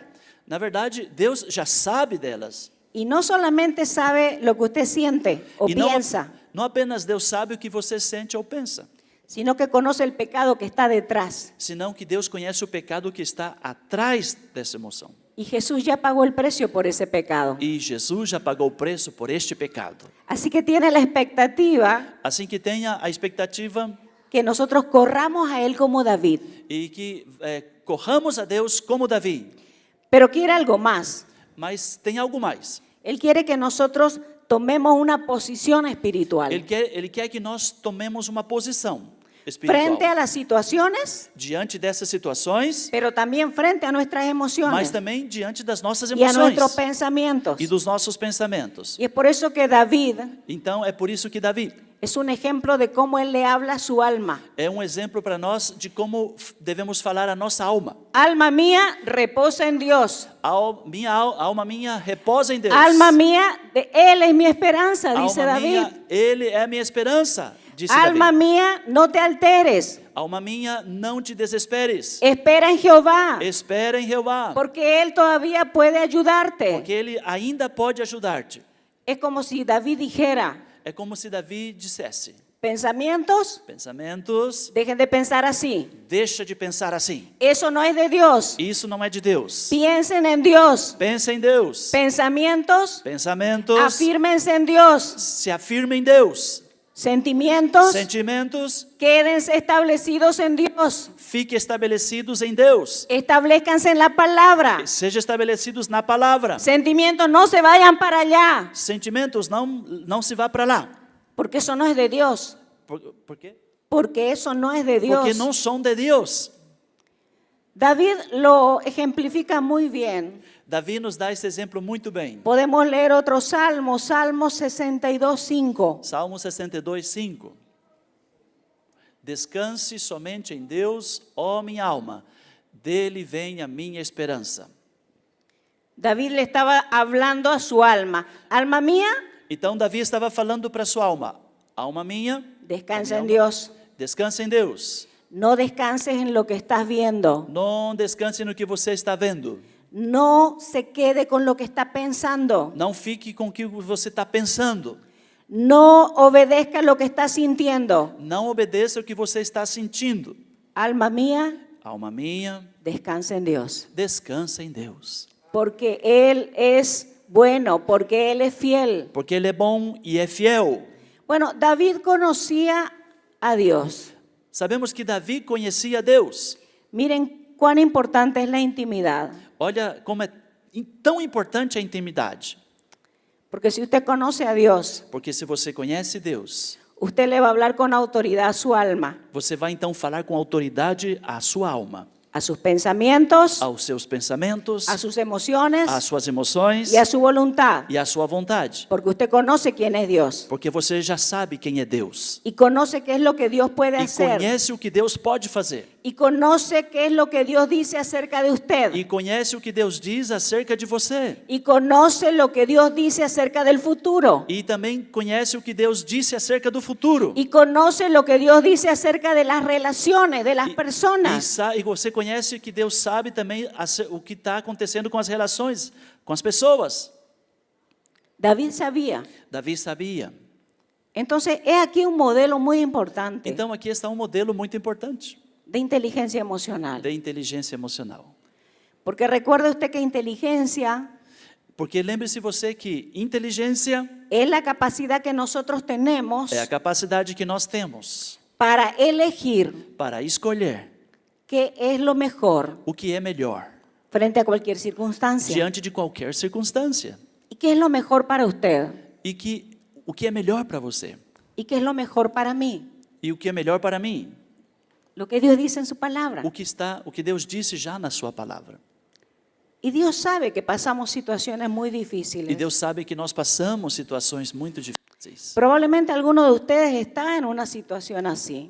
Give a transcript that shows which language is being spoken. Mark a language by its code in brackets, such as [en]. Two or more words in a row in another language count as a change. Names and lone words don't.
[pt] Na verdade, Deus já sabe delas. [es] Y no solamente sabe lo que usted siente o [pt] E não, [es] piensa, [pt] não apenas Deus sabe o que você sente ou pensa, [es] sino que conoce el pecado que está detrás. [pt] senão que Deus conhece o pecado que está atrás dessa emoção. [es] Y Jesús ya pagó el precio por ese pecado. [pt] E Jesus já pagou o preço por este pecado. [es] Así que tiene la expectativa [pt] Assim que tenha a expectativa [es] que nosotros corramos a Él como David. [pt] e que corramos a Deus como Davi. [es] Pero quiere algo más. [pt] Mas tem algo mais. [es] Él quiere que nosotros tomemos una posición espiritual. [pt] Ele quer que nós tomemos uma posição espiritual [es] Frente a las situaciones, [pt] diante dessas situações, [es] pero también frente a nuestras [pt] mas [es] emociones [pt] também diante das nossas [es] y a [pt] emoções [es] nuestros pensamientos. [pt] e dos nossos pensamentos. [es] Y es por eso que David [pt] Então é por isso que Davi [es] es un ejemplo de cómo Él le habla a su alma. [pt] é um exemplo para nós de como devemos falar a nossa alma. [es] Alma mía, reposa en Dios. [pt] Alma minha, reposa em Deus. [es] Alma mía, de Él es mi esperanza, dice [pt] Alma [es] David. [pt] minha, Ele é a minha esperança, disse [es] Alma [pt] Davi. [es] mía, no te alteres. [pt] Alma minha, não te desesperes. [es] Espera en Jehová, [pt] Espera em Jeová, [es] porque Él todavía puede ayudarte. [pt] porque Ele ainda pode ajudar-te. [es] Es como si David dijera, [pt] É como se Davi dissesse: [es] pensamientos, [pt] pensamentos, [es] dejen de pensar así. [pt] deixa de pensar assim. [es] Eso no es de Dios. [pt] Isso não é de Deus. [es] Piensen en Dios. [pt] Pensa em Deus. [es] Pensamientos, [pt] Pensamentos, [es] afírmense en Dios. [pt] se afirma em Deus. [es] Sentimientos, [pt] Sentimentos, [es] quédense establecidos en Dios. [pt] fiquem estabelecidos em Deus. [es] Establezcanse en la palabra. [pt] Sejam estabelecidos na palavra. [es] Sentimientos, no se vayan para allá, [pt] Sentimentos, não se vá para lá. [es] porque eso no es de Dios. [pt] Por quê? [es] Porque eso no es de Dios. [pt] Porque não são de Deus. [es] David lo ejemplifica muy bien. [pt] Davi nos dá esse exemplo muito bem. [es] Podemos leer otro salmo, Salmo 62:5. [pt] Salmo 62:5. Descanse somente em Deus, ó minha alma, dele vem a minha esperança. [es] David le estaba hablando a su alma. Alma mía, [pt] Então Davi estava falando para sua alma: alma minha, [es] descansa [pt] minha [es] en [pt] alma, [es] Dios. [pt] descansa em Deus. [es] No descanses en lo que estás viendo. [pt] Não descanse no que você está vendo. [es] No se quede con lo que está pensando. [pt] Não fique com o que você está pensando. [es] No obedezca lo que está sintiendo. [pt] Não obedeça o que você está sentindo. [es] Alma mía, [pt] Alma minha, [es] descansa en Dios. [pt] descansa em Deus. [es] Porque Él es bueno, porque Él es fiel. [pt] Porque Ele é bom e é fiel. [es] Bueno, David conocía a Dios. [pt] Sabemos que Davi conhecia Deus. [es] Miren cuán importante es la intimidad. [pt] Olha como é tão importante a intimidade. [es] Porque si usted conoce a Dios, [pt] Porque se você conhece Deus, [es] usted le va a hablar con autoridad a su alma, [pt] você vai então falar com autoridade à sua alma, [es] a sus pensamientos, [pt] aos seus pensamentos, [es] a sus emociones [pt] às suas emoções [es] y a su voluntad. [pt] e à sua vontade. [es] Porque usted conoce quién es Dios [pt] Porque você já sabe quem é Deus [es] y conoce qué es lo que Dios puede [pt] e [es] hacer [pt] conhece o que Deus pode fazer [es] y conoce qué es lo que Dios dice acerca de usted. [pt] e conhece o que Deus diz acerca de você. [es] Y conoce lo que Dios dice acerca del futuro. [pt] E também conhece o que Deus disse acerca do futuro. [es] Y conoce lo que Dios dice acerca de las relaciones, de las [pt] E [es] personas. [pt] você conhece que Deus sabe também o que está acontecendo com as relações, com as pessoas. [es] David sabía. [pt] Davi sabia. [es] Entonces, es aquí un modelo muy importante [pt] Então aqui está um modelo muito importante [es] de inteligencia emocional. [pt] de inteligência emocional. [es] Porque recuerde usted que inteligencia [pt] Porque lembre-se você que inteligência [es] es la capacidad que nosotros tenemos [pt] é a capacidade que nós temos [es] para elegir [pt] para escolher [es] qué es lo mejor [pt] o que é melhor [es] frente a cualquier circunstancia. [pt] diante de qualquer circunstância. [es] ¿Y qué es lo mejor para usted? [pt] E que o que é melhor para você [es] ¿Y qué es lo mejor para mí? [pt] e o que é melhor para mim. [es] Lo que Dios dice en su palabra. [pt] O que Deus disse já na sua palavra. [es] Y Dios sabe que pasamos situaciones muy [pt] E [es] difíciles. [pt] Deus sabe que nós passamos situações muito difíceis. [es] Probablemente alguno de ustedes está en una situación así,